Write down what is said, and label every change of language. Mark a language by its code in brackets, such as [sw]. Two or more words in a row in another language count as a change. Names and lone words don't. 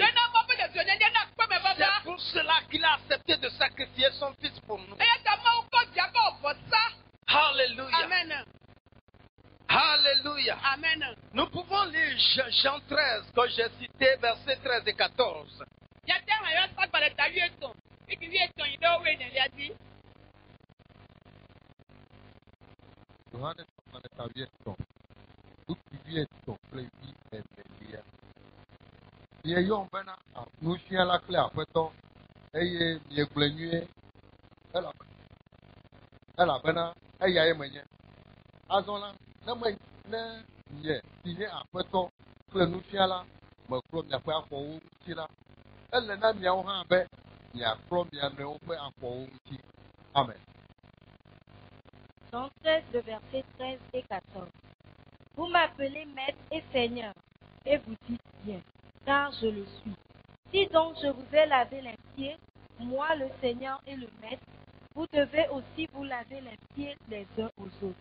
[fr] C'est pour cela qu'il a accepté de sacrifier son fils pour nous. Alléluia. Amen. Alléluia. Amen. Nous pouvons lire Jean 13, que j'ai cité, versets 13 et 14. [ee] Yohane 13, Luke 8, Mieyɔm bena nufiala kple aƒetɔ eye miegblẽ nyuie elabena eyae menye. Azɔ la, ne nye si nye aƒetɔ kple nufiala meklɔ miaƒe afɔwo ŋuti la, ele na miawo hã be miaklɔ mia nɔewo ƒe afɔwo ŋuti. Amen. [fr] Jean 13, le verset 13 et 14. Vous m'appelez maître et seigneur, et vous dites bien, car je le suis. Si donc je vous ai lavé les pieds, moi le Seigneur et le maître, vous devez aussi vous laver les pieds les uns aux autres.